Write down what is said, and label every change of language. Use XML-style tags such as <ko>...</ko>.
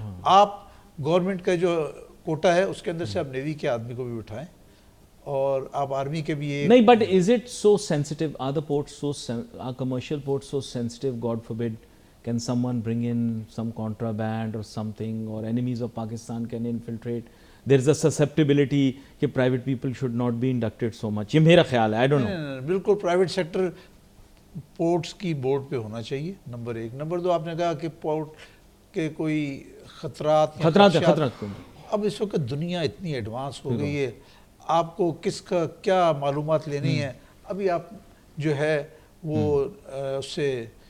<ur>آپ گورنمنٹ کا جو کوٹا ہے اس کے اندر سے آپ نیوی کے آدمی کو بھی بٹھائیں، اور آپ آرمی کے بھی ایک.</ur> <en>نہیں، but is it so sensitive? Are the ports so, are commercial ports so sensitive? God forbid can someone bring in some contraband or something, or enemies of Pakistan can infiltrate? There is a susceptibility کہ private people should not be inducted so much.</en> <ur>یہ میرا خیال ہے.</ur> <en>I don't know.</en> <ur>بالکل private sector ports کی board پہ ہونا چاہیے، نمبر 1. نمبر 2، آپ نے کہا کہ پورٹ کے کوئی خطرات. اب اس وقت دنیا اتنی ایڈوانس ہو گئی ہے، آپ کو کس کا کیا معلومات لینی ہے. ابھی آپ جو ہے وہ اس سے</ur>